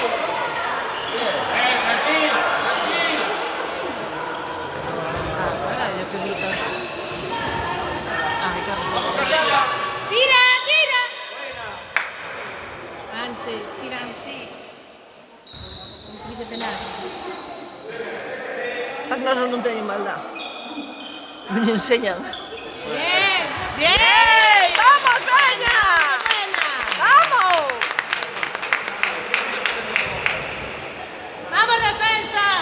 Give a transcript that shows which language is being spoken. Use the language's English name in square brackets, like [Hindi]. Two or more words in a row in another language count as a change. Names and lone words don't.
[Spanish] Tranquila, tranquila. ¡Tira, tira! Antes, tira antes. Antes de penal. [Galician] As nosas non teñen maldad. [Spanish] Me enseñan. Bien. Bien, vamos, veña. Vamos. ¡Vamos, defensa!